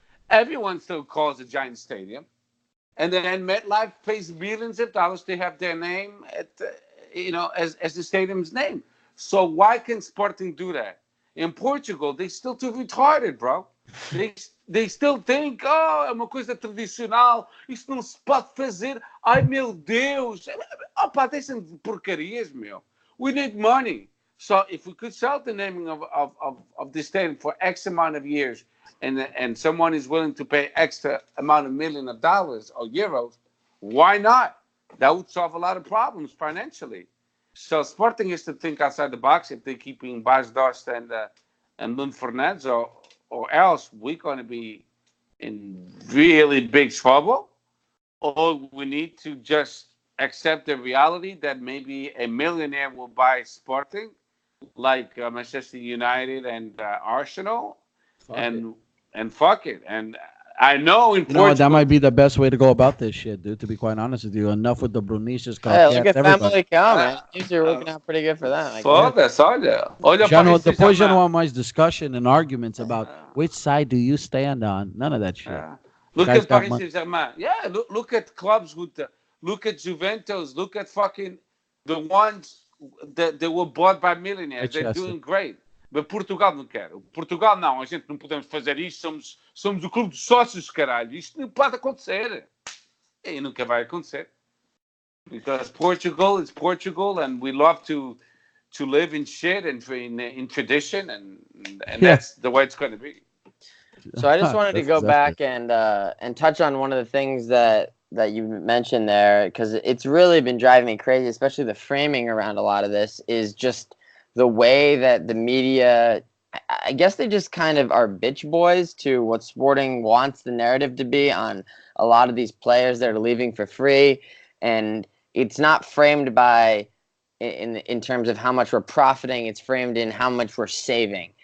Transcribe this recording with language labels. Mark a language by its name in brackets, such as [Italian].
[English] everyone still calls it Giant Stadium. And then MetLife pays billions of dollars to have their name as the stadium's name. So why can Sporting do that? In Portugal, they still too retarded, bro. They still think, oh, [Portuguese] é uma coisa tradicional, isso não se pode fazer. Ai, meu Deus. Opa, deixem de porcarias, meu. [English] We need money. So if we could sell the naming of the stadium for X amount of years, and someone is willing to pay extra amount of million of dollars or euros, why not? That would solve a lot of problems financially. So Sporting has to think outside the box if they keep being Bas Dost and Lund Fernandes, or else we're going to be in really big trouble, or we need to just accept the reality that maybe a millionaire will buy Sporting, like Manchester United and Arsenal, and fuck it. And I know in Portugal, that might be the best way to go about this shit, dude. To be quite honest with you, enough with the Bruniches, Hey, look at everybody. Family Cow, man. Things are working out pretty good for them. I guess. [Portuguese] olha Já para depois já não há mais [English] discussion and arguments about which side do you stand on. None of that shit. Look Guys at got Paris money. Saint-Germain. Yeah, look at clubs with look at Juventus. Look at fucking the ones that they were bought by millionaires. They're doing great. [Portuguese] Mas Portugal não quer. Portugal não. A gente não podemos fazer isto. Somos o clube de sócios, caralho. Isto não pode acontecer. E nunca vai acontecer. [English] Because Portugal is Portugal, and we love to live in shit and in tradition, and that's the way it's going to be. So I just wanted to go back and touch on one of the things that you mentioned there, because it's really been driving me crazy, especially the framing around a lot of this is just the way that the media, I guess they just kind of are bitch boys to what Sporting wants the narrative to be on a lot of these players that are leaving for free, and it's not framed by in terms of how much we're profiting, it's framed in how much we're saving.